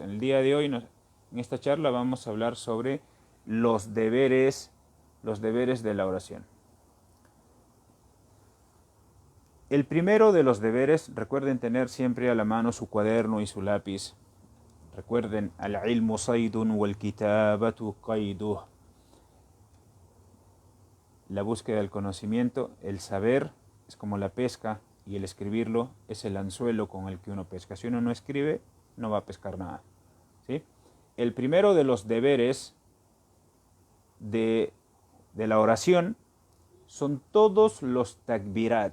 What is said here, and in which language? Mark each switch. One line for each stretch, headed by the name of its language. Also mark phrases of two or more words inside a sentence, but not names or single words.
Spanish: En el día de hoy, en esta charla, vamos a hablar sobre los deberes de la oración. El primero de los deberes, recuerden tener siempre a la mano su cuaderno y su lápiz. Recuerden,
Arabic: العلم صيد والكتابة قيده.
Spanish: La búsqueda del conocimiento, el saber, es como la pesca, y el escribirlo es el anzuelo con el que uno pesca. Si uno no escribe, no va a pescar nada, ¿sí? El primero de los deberes de la oración son todos los takbirat.